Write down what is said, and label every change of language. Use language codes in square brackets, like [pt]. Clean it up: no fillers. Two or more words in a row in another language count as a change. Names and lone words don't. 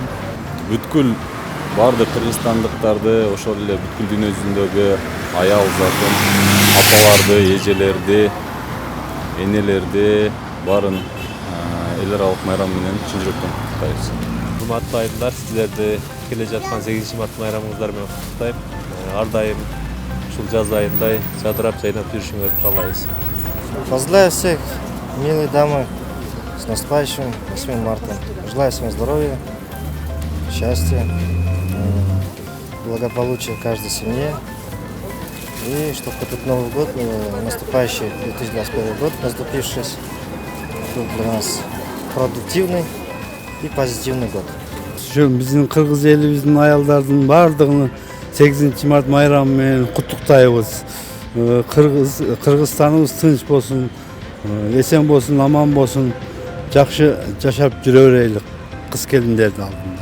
[ky] Бүткүл бардык кыргызстандыктарды, ошол эле бүткүл дүйнө жүзүндөгү аял затын, апаларды, эжелерди, энелерди баарын эл аралык майрам менен чын жүрөктөн куттуктайбыз. Урматтуу айымдар, сиздерди келе жаткан 8 март майрамыңыздар менен куттуктайм. Ар дайым ушул жаз айындай жадырап, жайнап жүрүшүңөрдү каалайбыз. [ru] Поздравляю всех, милые дамы, с наступающим 8 марта. Желаю всем здоровья, счастья, благополучия каждой семье. И чтобы этот Новый год, наступающий 2021 год, наступивший, был для нас продуктивный и позитивный год. [ky] Биздин кыргыз элибиздин аялдардын баардыгын 8 март майрамы менен куттуктайбыз. Кыргызстаныбыз тынч болсун, эсен болсун, аман болсун, жакшы жашап жүрө берелик кыз келиндердин алдында.